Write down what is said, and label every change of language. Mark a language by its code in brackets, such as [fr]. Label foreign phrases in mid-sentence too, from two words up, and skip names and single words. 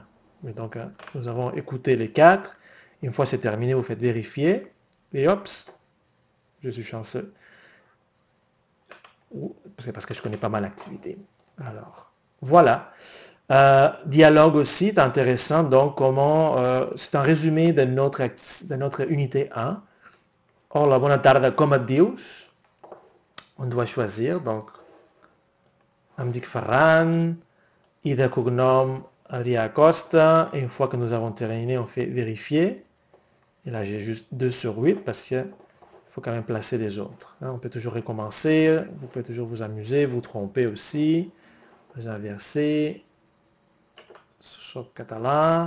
[fr] Mais donc, nous avons écouté les 4. Une fois c'est terminé, vous faites vérifier. Et hop, je suis chanceux. C'est parce que je connais pas mal l'activité. Alors, voilà. Dialogue aussi, c'est intéressant. Donc, c'est un résumé de notre unité 1. [ca] Hola, bona tarda, com et dius? [fr] On doit choisir. Donc, [ca] em dic Ferran, i de cognom Adrià Acosta. [fr] Et une fois que nous avons terminé, on fait vérifier. Et là, j'ai juste 2 sur 8 parce que faut quand même placer les autres. On peut toujours recommencer, vous pouvez toujours vous amuser, vous tromper aussi, vous inverser, sur catalan.